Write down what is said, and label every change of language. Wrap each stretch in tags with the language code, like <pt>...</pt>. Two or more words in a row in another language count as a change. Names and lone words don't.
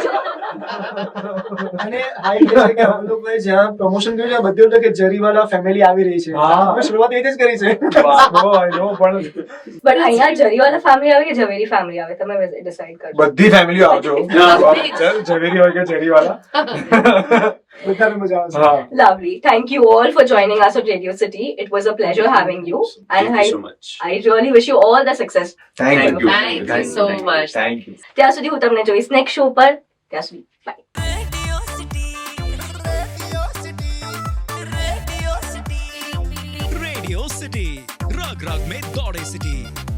<gu>અને આ એટલે છે કે અમે લોકોએ જ્યાં પ્રમોશન કર્યું છે બધું હતું કે જરીવાલા ફેમિલી આવી રહી છે હા. અમે શરૂઆત એ જ કરી છે</gu> <en>I know</en> <gu>પણ બટ અહીંયા જરીવાલા ફેમિલી આવે કે ઝવેરી ફેમિલી આવે તમે ડિસાઈડ કરજો બધી ફેમિલીઓ આવજો ચાલ ઝવેરી હોય કે જરીવાલા બધાને મજા આવશે હા</gu> <en>Lovely. Thank you all for joining us at Radio City. It was a pleasure having you. And Thank you so much. I really wish you all the success. થેન્ક Thank યુ you. Thank you so much. Thank you</en> <gu>ત્યાં સુધી હું તમને જોઈશ</gu> <en>next show</en> <gu>પર ત્યાં સુધી બાય</gu> <hi>रेडियो सिटी रग रग में दौड़े सिटी</hi>